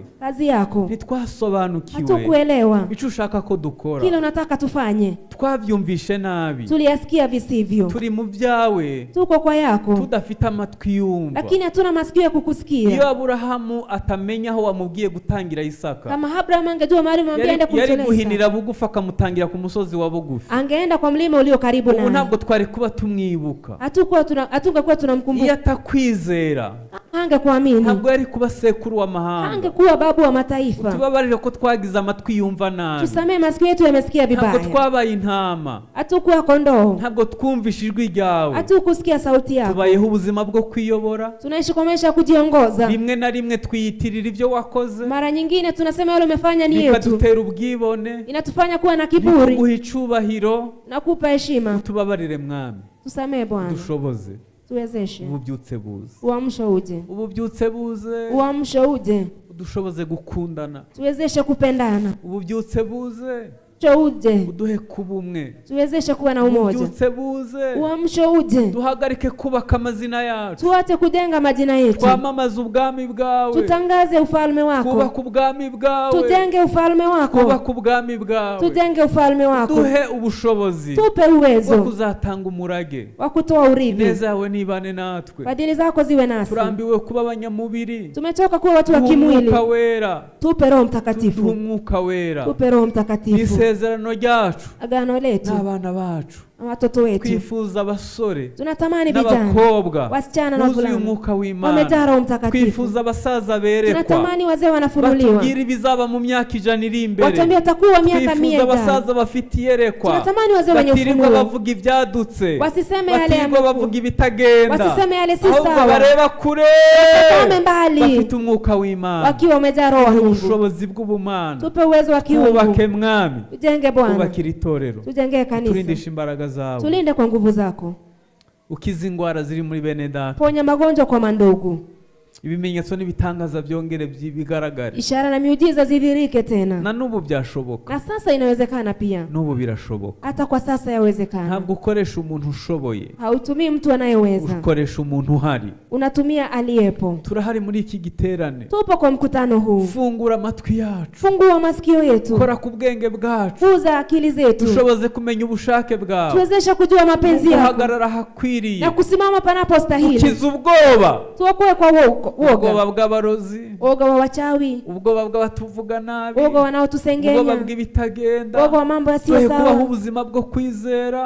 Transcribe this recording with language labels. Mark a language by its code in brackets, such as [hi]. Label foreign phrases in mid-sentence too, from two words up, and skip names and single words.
[sw] Kazi yako. [rw] Ntitwasobanukiwe. [sw] Hatukuelewa. [rw] Icyo ushaka ko dukora. [sw] Kile unataka tufanye. [rw] Twabyumvishe nabi. [sw] Tuliyasikia visivyo. [rw] Turi mu byawe. [sw] Tuko kwa yako. [rw] Tudafite amatwi yumva. [sw] Lakini hatuna masikio ya kukusikia. [rw] Iyo Abrahamu atamenya aho wamubwiye gutangira Isaka. [sw] Kama Abrahamu angejua mahali mwambie aende kumtolea. [rw] Yari guhinira bugufi akamutangira ku musozi wa bugufi. [sw] Angeenda kwa mlima ulio karibu naye. [rw] Ubu ntabwo twari kuba tumwibuka. [sw] Hatukuwa tunamkumbuka. [rw] Iyo atakwizera. [sw] Angekuamini. [rw] Ntabwo yari kuba sekuru w'amahanga. [sw] Angekuwa babu wa mataifa. [rw] Tubabarire ko twagize amatwi yumva nabi. [sw] Tusamee masikio yetu yamesikia vibaya. [rw] Ntabwo twabaye intama. [sw] Hatukuwa kondoo. [rw] Ntabwo twumvishe ijwi ryawe. [sw] Hatukusikia sauti yako. [rw] Tubayeho ubuzima bwo kwiyobora. [sw] Tunaishi kwa maisha ya kujiongoza. [rw] Rimwe na rimwe twiyitirira ibyo wakoze. [sw] Mara nyingine tunasema yale umefanya ni yetu. [rw] Bikadutera ubwibone. [sw] Inatufanya kuwa na kiburi. [rw] Bikuguha icubahiro. [sw] Na kupa heshima. [rw] Tubabarire Mwami. [sw] Tusamee Bwana. [rw] Dushoboze. [sw] tuwezeshe [rw] ububyutse buze, [sw] uamsho uje, [rw] ububyutse buze, [sw] uamsho uje, [rw] udushoboze gukundana, [sw] tuwezeshe kupendana, [rw] ububyutse buze, [sw] uje, [rw] uduhe kuba umwe, [sw] tuwezeshe kuwa na umoja, [rw] ububyutse buze, [sw] uamsho uje, [rw] duhagarike kubaka amazina yacu, [sw] tuache kujenga majina yetu, [rw] twamamaze ubwami bwawe, [sw] tutangaze ufalme wako, [rw] kubaka ubwami bwawe, [sw] tujenge ufalme wako, [rw] kubaka ubwami bwawe, [sw] tujenge ufalme wako, [rw] duhe ubushobozi, [sw] tupe uwezo [rw] wo kuzatanga umurage, [sw] wa kutoa urithi, [rw] neza yawe nibane natwe, [sw] fadhili zako ziwe nasi, [rw] turambiwe kuba abanyamubiri, [sw] tumechoka kuwa watu wa kimwili, tupe Roho Mtakatifu, [rw] umwuka wera, [sw] tupe Roho Mtakatifu, [rw] isezerano ryacu [sw] agano letu [rw] n'abana bacu, [sw] watoto wetu, [rw] twifuza abasore [sw] tunatamani vijana [rw] n'abakobwa [sw] wasichana na [rw] wuzuye [sw] wavulana [rw] umwuka w'Imana, [sw] wamejaa Roho Mtakatifu, [rw] twifuza abasaza berekwa, [sw] tunatamani wazee wanafunuliwa, [rw] batubwire ibizaba mu myaka 100 iri imbere, [sw] watuambie atakuwa miaka 100, [rw] twifuza abasaza bafite iyerekwa, [sw] tunatamani wazee wenye [rw] batirirwa [sw] ufunuo, [rw] bavuga ibyadutse, [sw] wasiseme yale ya [rw] batirirwa bavuga ibitagenda, [sw] wasiseme yale si [rw] ahubwo [sw] sawa, [rw] bareba kure, [sw] watazame mbali, [rw] bafite umwuka w'Imana, [sw] wakiwa wamejaa Roho wa Mungu, [rw] ubushobozi bw'ubumana, [sw] tupe uwezo wa kiungu, [rw] twubake mwami, [sw] tujenge Bwana, [rw] twubakire itorero, [sw] tujenge kanisa, [rw] turindishe imbaraga zawe, [sw] tulinde kwa nguvu zako, [rw] ukiza ingwara ziri muri bene data, [sw] ponya magonjwa kwa mandugu, [rw] ibimenyetso n'ibitangaza byongere bigaragare, [sw] ishara na miujiza zidhirike tena, [rw] na n'ubu byashoboka, [sw] na sasa inawezekana pia, [rw] n'ubu birashoboka, [sw] hata kwa sasa yawezekana. [rw] Ntabwo ukoresha umuntu ushoboye, [sw] hautumii mtu anayeweza, [rw] ukoresha umuntu uhari, [sw] unatumia aliyepo. [rw] Turahari muri iki giterane, [sw] tupo kwa mkutano huu, [rw] fungura amatwi yacu, [sw] fungua masikio yetu, [rw] kora ku bwenge bwacu, [sw] fuza akili zetu, [rw] tushoboze kumenya ubushake bwawe, [sw] tuwezeshe kujua mapenzi yako, [rw] guhagarara hakwiriye, [sw] na kusimama panapostahili, [rw] ukiza ubwoba, [sw] tuokoe kwa [rw] ubwoba bw'abarozi, [sw] woga wa wachawi, [rw] ubwoba bw'abatuvuga nabi, [sw] woga wanaotusengenya, [rw] ubwoba bw'ibitagenda, [sw] woga wa mambo yasiyo sawa, [rw] kubaho ubuzima bwo kwizera,